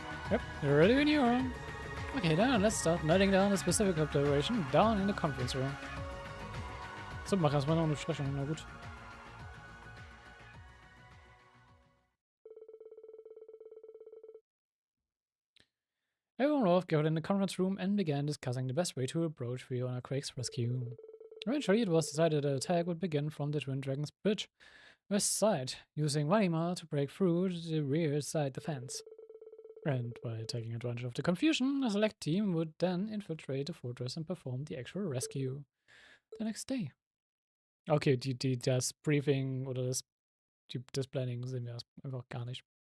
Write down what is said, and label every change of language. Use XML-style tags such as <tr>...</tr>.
<en>Yep, you're ready when you are. Okay, then let's start noting down the specific operation down in the conference room.</en> <de>So, mach erstmal noch eine Besprechung, na gut.</de> <en>Everyone Rolf gathered in the conference room and began discussing the best way to approach Fiona Craig's rescue. Eventually, it was decided the attack would begin from the Twin Dragons Bridge west side, using Valimar to break through the rear side defense. And by taking advantage of the confusion, the select team would then infiltrate the fortress and perform the actual rescue the next day.</en> <de>Okay, das Briefing oder das Planning sehen wir einfach gar nicht.</de>